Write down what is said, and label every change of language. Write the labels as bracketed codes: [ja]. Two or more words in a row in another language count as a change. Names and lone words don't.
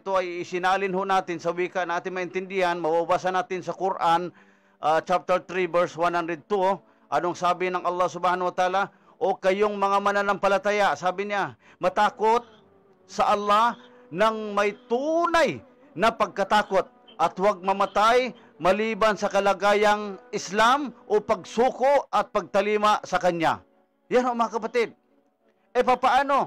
[tl] Ito ay isinalin ho natin sa wika na ating maintindihan. Mababasa natin sa Quran, chapter 3, verse 102. Anong sabi ng Allah [ar] سبحانه وتعالى? [tl] Kayong mga mananampalataya, sabi niya, matakot sa Allah ng may tunay na pagkatakot, at huwag mamatay maliban sa kalagayang Islam o pagsuko at pagtalima sa Kanya. Yan mga kapatid. Papaano?